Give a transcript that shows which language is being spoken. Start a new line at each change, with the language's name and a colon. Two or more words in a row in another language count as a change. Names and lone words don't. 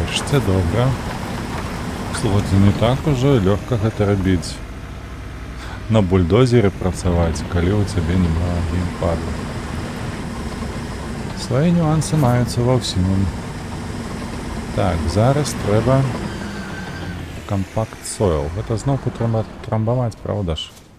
Ukrainian: Це добре. Слухайте, не так уже легко
Belarusian: гэта рабіць. На бульдозері працаваць, калі ў цябе няма геймпаду. Свае нюансы маюцца ва ўсім. Так, зараз трэба
English: Compact Soil.
Belarusian: Гэта зноўку трэба трамбаваць, правда ж?